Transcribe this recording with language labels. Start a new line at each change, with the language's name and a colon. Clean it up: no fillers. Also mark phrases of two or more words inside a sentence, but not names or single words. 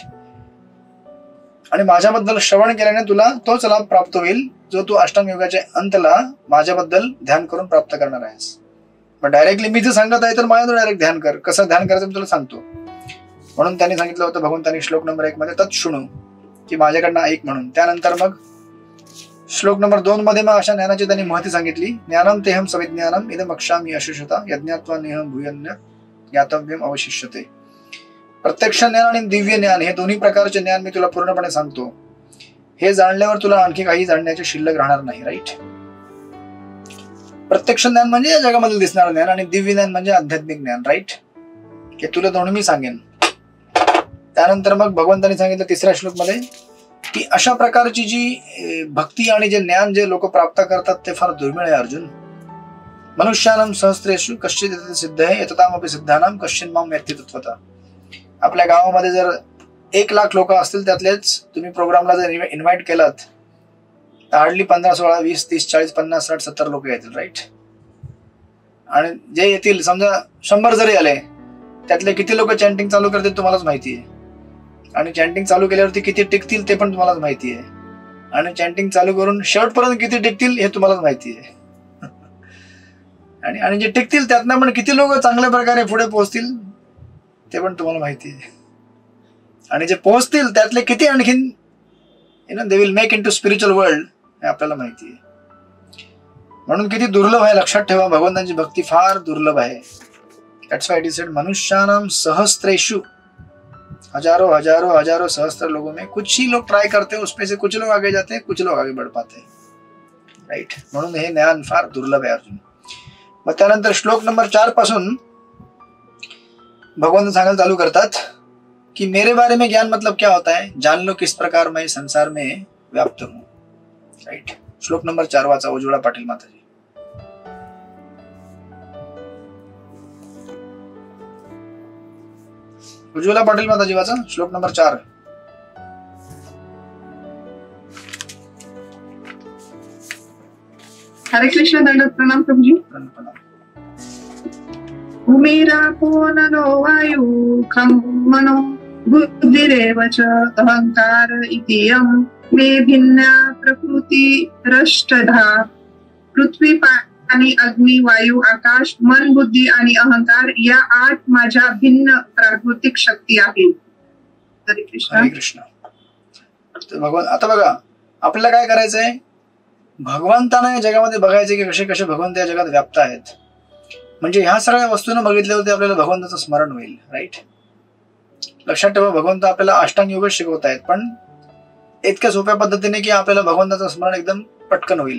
Marathi: आणि माझ्याबद्दल श्रवण केल्याने तुला तोच लाभ प्राप्त होईल जो तू अष्टांग योगाच्या अंतला माझ्याबद्दल ध्यान करून प्राप्त करणार आहेस. पण डायरेक्टली मी जे सांगत आहे तर माझ्या डायरेक्ट ध्यान कर. कसं ध्यान करायचं मी तुला सांगतो. म्हणून त्यांनी सांगितलं होतं भगवंतांनी श्लोक नंबर 1 मध्ये
Sanskrit: तत् शृणु
Marathi: की माझ्याकडनं ऐक म्हणून. त्यानंतर मग श्लोक नंबर 2 मध्ये मग अशा ज्ञानाची त्यांनी महती सांगितली.
Sanskrit: ज्ञानम तेहम सविज्ञानम इदम अक्षामि अशुषता यज्ञात्वा नेहम भूयन्य ज्ञातव्यम अवशिष्यते.
Marathi: प्रत्यक्ष ज्ञान आणि दिव्य ज्ञान हे दोन्ही प्रकारचे ज्ञान मी तुला पूर्णपणे सांगतो. हे जाणल्यावर तुला आणखी काही जाणण्याची शिल्लक राहणार नाही. राईट. प्रत्यक्ष ज्ञान म्हणजे या जगामध्ये दिसणारं ज्ञान आणि दिव्य ज्ञान म्हणजे आध्यात्मिक ज्ञान. राईट. हे तुला दोन्ही मी सांगेन. त्यानंतर मग भगवंतांनी सांगितलं 3ऱ्या श्लोक मध्ये की अशा प्रकारची जी भक्ती आणि जे ज्ञान जे लोक प्राप्त करतात ते फार दुर्मिळ आहे अर्जुन.
Sanskrit: मनुष्यानाम सहस्रेषु कश्चित् सिद्धये यततामपि सिद्धानाम कश्चिन् मां व्यक्ती तत्वतः.
Marathi: आपल्या गावामध्ये जर 1 लाख लोक असतील त्यातलेच तुम्ही प्रोग्रामला जर इन्व्हाइट केलात तर हार्डली 15, 16, 20, 30, 40, 50, 60, 70 लोक येतील. राईट. आणि जे येतील समजा 100 जरी आले त्यातले किती लोक चॅन्टिंग चालू करतील तुम्हालाच माहिती आहे. आणि चॅन्टिंग चालू केल्यावरती किती टिकतील ते पण तुम्हालाच माहिती आहे. आणि चॅन्टिंग चालू करून शेवटपर्यंत किती टिकतील हे तुम्हालाच माहिती आहे. आणि जे टिकतील त्यातनं पण किती लोक चांगल्या प्रकारे पुढे पोहोचतील ते पण तुम्हाला माहिती आहे. आणि जे पोहोचतील त्यातले किती आणखीन
English: they will make in to spiritual world
Marathi: हे आपल्याला माहिती आहे. म्हणून किती दुर्लभ आहे लक्षात ठेवा. भगवंतांची भक्ती फार दुर्लभ आहे.
English: that's why it is said
Sanskrit: मनुष्यानाम सहस्रेषु
Hindi: हजारों हजारों हजारों सहस्त्र लोगों में कुछ ही लोग ट्राई करते हैं, उसमें से कुछ लोग आगे जाते हैं, कुछ लोग आगे बढ़ पाते हैं.
Marathi: राईट. म्हणून हे ज्ञान फार दुर्लभ आहे अर्जुन. मग त्यानंतर श्लोक नंबर 4 पासून भगवान सांगायला चालू करतात कि
Hindi: मेरे बारे में ज्ञान मतलब क्या होता है, जान लो किस प्रकार मैं संसार में व्याप्त हूं.
Marathi: राइट. श्लोक नंबर 4 वाचा उज्ज्वला पाटील माताजी. उज्ज्वला पाटील माताजी वाचा श्लोक नंबर 4. हरे कृष्ण. दंडवत प्रणाम प्रभुजी.
Sanskrit: भूमिरापो नलो वायु खं मनो बुद्धिरेव च अहंकार इत्ययं मे भिन्ना प्रकृती रष्टधा.
Marathi: पृथ्वी, पाणी, अग्नी, वायू, आकाश, मन, बुद्धी आणि अहंकार या 8 माझ्या भिन्न प्राकृतिक शक्ती आहेत. हरे कृष्ण. हरे कृष्ण. भगवान आता बघा आपल्याला काय करायचंय, भगवंतांना या जगामध्ये बघायचे की कसे कसे भगवंत या जगात व्याप्त आहेत. म्हणजे ह्या सगळ्या वस्तूंना बघितल्यावरती आपल्याला भगवंताचं स्मरण होईल. राईट. लक्षात ठेवा भगवंत आपल्याला अष्टांग योग शिकवत आहेत पण इतक्या सोप्या पद्धतीने की आपल्याला भगवंताचं स्मरण एकदम पटकन होईल.